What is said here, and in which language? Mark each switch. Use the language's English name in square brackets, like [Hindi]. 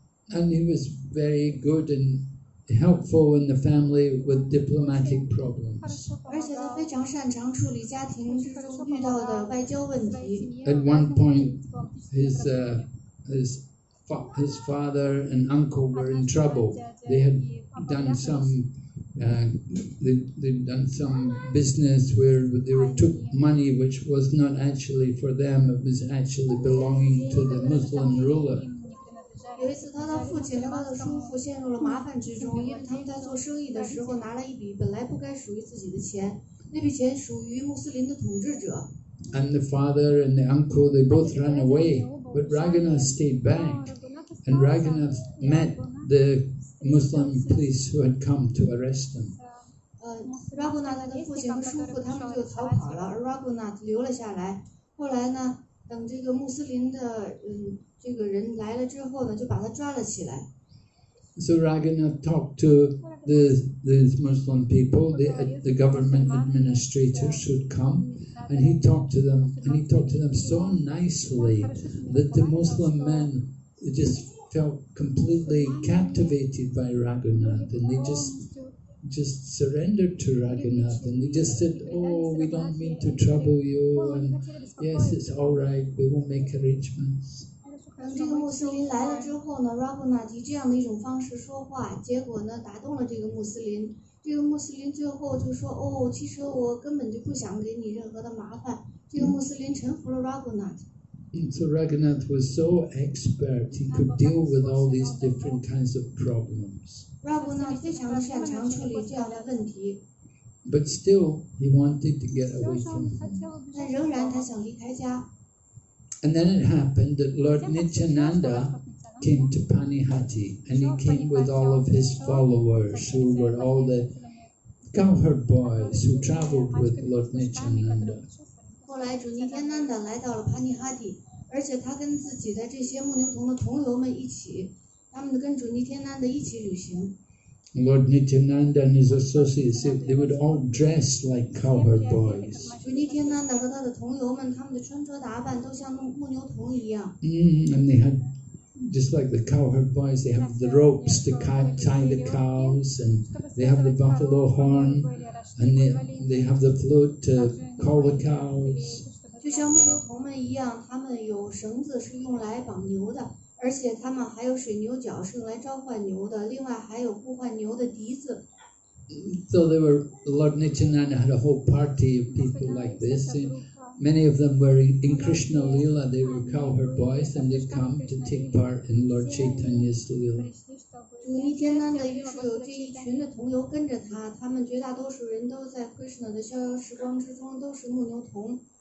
[English] And he was very good and helpful in the family with diplomatic problems. [Chinese] 而且他非常擅长处理家庭之中遇到的外交问题。 [English] At one point, his father and uncle were in trouble. They had done they'd done some business where they took money which was not actually for them, it was actually belonging to the Muslim ruler. [Chinese] 有一次，他的父亲和他的叔父陷入了麻烦之中，因为他们在做生意的时候拿了一笔本来不该属于自己的钱，那笔钱属于穆斯林的统治者。 [English] And the father and the uncle, they both ran away, but Ragunath stayed back. And Ragunath met the Muslim police who had come to arrest him. [Chinese] Ragunath 的父亲和叔父他们就逃跑了，而 Ragunath 留了下来。后来呢，等这个穆斯林的这个人来了之后呢，就把他抓了起来。 [English] So Ragunath talked to these Muslim people, the government administrators who'd come, and he talked to them so nicely that the Muslim men just felt completely captivated by Ragunath, and they just surrendered to Ragunath, and they just said, "Oh, we don't mean to trouble you, and yes, it's all right, we will make arrangements." [Chinese] 等这个穆斯林来了之后呢 ，Ragunath 以这样的一种方式说话，结果呢打动了这个穆斯林。这个穆斯林最后就说：“哦，其实我根本就不想给你任何的麻烦。” 这个穆斯林臣服了 Ragunath。 [English] So Ragunath was so expert, he could deal with all these different kinds of problems. [Chinese] Ragunath 非常的擅长处理这样的问题。 [English] But still, he wanted to get away from home. [Chinese] 但仍然他想离开家。 [English] And then it happened that Lord Nityananda came to Panihati, and he came with all of his followers, who were all the cowherd boys who traveled with Lord Nityananda. [Chinese] 后来主尼天南的来到了帕尼哈蒂，而且他跟自己的这些牧牛童的同游们一起，他们跟主尼天南的一起旅行。 [English] Lord Nityananda and his associates, they would all dress like cowherd boys. [Chinese] 主尼天南的和他的同游们，他们的穿着打扮都像牧牛童一样。 [English] And they had, just like the cowherd boys, they have the ropes to tie the cows, and they have the buffalo horn, and they have the flute to call the cows. [Chinese] 就像牧牛童们一样，他们有绳子是用来绑牛的。而且他们还有水牛角是用来召唤牛的，另外还有呼唤牛的笛子。 [English] So Lord Nityananda had a whole party of people like this. Many of them were in Krishna Lila, they were cowherd boys, and they'd come to take part in Lord Chaitanya's Lila. [Chinese] 主尼天南的于是有这一群的同游跟着他，他们绝大多数人都在 Krishna 的逍遥时光之中都是牧牛童。